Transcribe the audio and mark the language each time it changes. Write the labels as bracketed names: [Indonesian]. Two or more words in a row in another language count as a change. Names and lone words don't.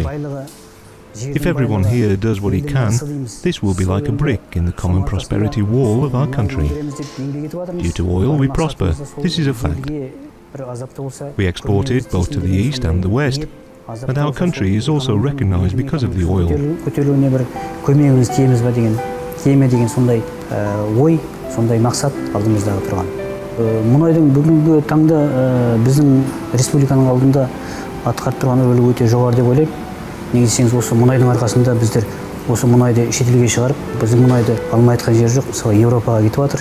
[English] If everyone here does what he can, this will be like a brick in the common prosperity wall of our country. Due to oil, we prosper. This is a fact. We export it both to the east and the west, and our country is also recognized because of the oil. [Kazakh] Мұнайдың бүгінгі таңда біздің республиканың алдында атқарып тұрған рөлі өте жоғары деп ойлаймын. Неге десеңіз, осы мұнайдың арқасында біздер осы мұнайды шетелге шығарып, біздің мұнайды алмай жатқан жер жоқ, мысалы Еуропаға кетіп жатыр.